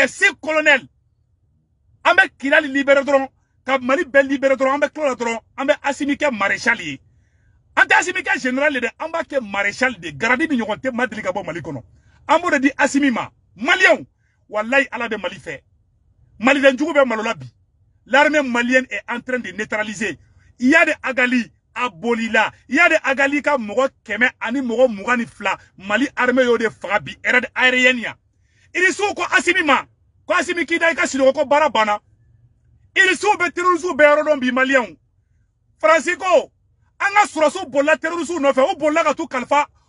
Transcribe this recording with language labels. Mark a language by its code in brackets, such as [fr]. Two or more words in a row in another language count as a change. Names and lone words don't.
[bm] an bɛ Kidali libéré dɔrɔn ka Mali bɛɛ libéré dɔrɔn an bɛ tila dɔrɔn an bɛ Assimi kɛ maréchal ye an tɛ Assimi kɛ général de an b'a kɛ maréchal de garadi ni ɲɔgɔn tɛ ma deli ka bɔ Mali kɔnɔ an b'o de di Assimi ma maliyɛnw wallahi Ala bɛ Mali fɛ maliden jugu bɛ malo la bi [fr] l'armée malienne est en train de neutraliser il y a de [bm] Agali a bolila [fr] il y a de [bm] Agali ka mɔgɔ 100 ani mɔgɔ 22 Mali armée y'o de faga bi [fr] raid aérienne [bm] ya irisiw ko Assimi ma ko Assimi k'i da i ka sinɔgɔ ko baara banna irisiw bɛ terroriste bɛɛ yɔrɔ dɔn bi maliyɛnw Faransi ko an ka sɔrɔsiw bolila terroriste nɔfɛ u bolila ka t'u kalifa